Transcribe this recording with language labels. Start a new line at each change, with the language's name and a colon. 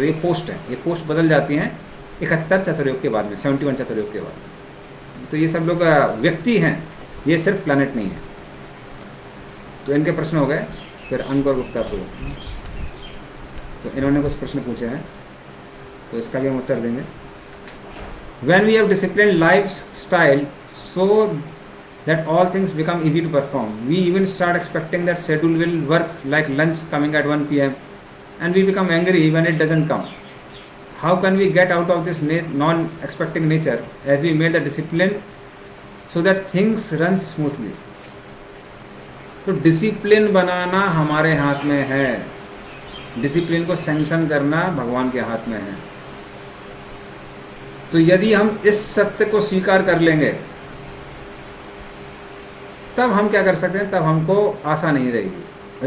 Hindi: तो ये पोस्ट है, ये पोस्ट बदल जाती हैं 71 चतुर्युग के बाद में, 71 चतुर्युग के बाद। तो ये सब लोग व्यक्ति हैं, ये सिर्फ प्लैनेट नहीं है। तो इनके प्रश्न हो गए। फिर अंकुर गुप्ता को, तो इन्होंने कुछ प्रश्न पूछे हैं, तो इसका भी हम उत्तर देंगे।
English: When we have disciplined lifestyle so that all things become easy to perform, we even start expecting that schedule will work, like lunch coming at 1 p.m. and we become angry when it doesn't come. How can we get out of this non-expecting nature as we made the discipline so that things run smoothly?
Hindi: तो discipline बनाना हमारे हाथ में है, discipline को sanction करना भगवान के हाथ में है। तो यदि हम इस सत्य को स्वीकार कर लेंगे, तब हम क्या कर सकते हैं? तब हमको आशा नहीं रहेगी।